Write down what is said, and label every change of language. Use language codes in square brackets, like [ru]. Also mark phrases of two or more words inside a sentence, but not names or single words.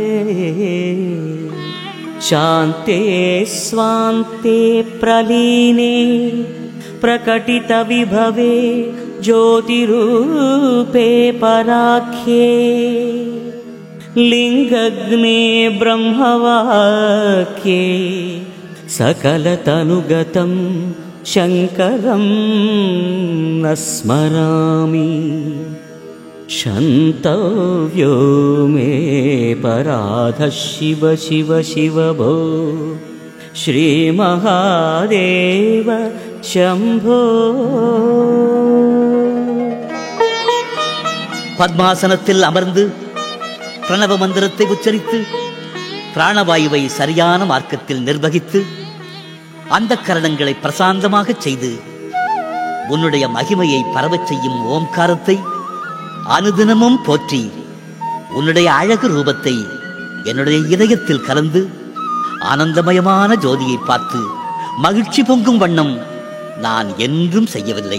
[sa] शान्ते स्वान्ते प्रलीने प्रकटितविभवे ज्योतिरूपे पराख्ये लिङ्गग्ने ब्रह्मवाक्ये सकलतनुगतं शङ्करं न स्मरामि क्षन्तव्यो मे पराधः शिव शिव शिव भो श्रीमहादेव शम्भो। [ta] பத்மாசனத்தில் அமர்ந்து பிரணவ மந்திரத்தை உச்சரித்து பிராணவாயுவை சரியான மார்க்கத்தில் நிர்வகித்து அந்த கரணங்களை பிரசாந்தமாக செய்து உன்னுடைய மகிமையை பரவச் செய்யும் ஓம்காரத்தை அனுதினமும் போற்றி உன்னுடைய அழகு ரூபத்தை என்னுடைய இதயத்தில் கலந்து ஆனந்தமயமான ஜோதியை பார்த்து மகிழ்ச்சி பொங்கும் வண்ணம் நான் என்றும் செய்யவில்லை.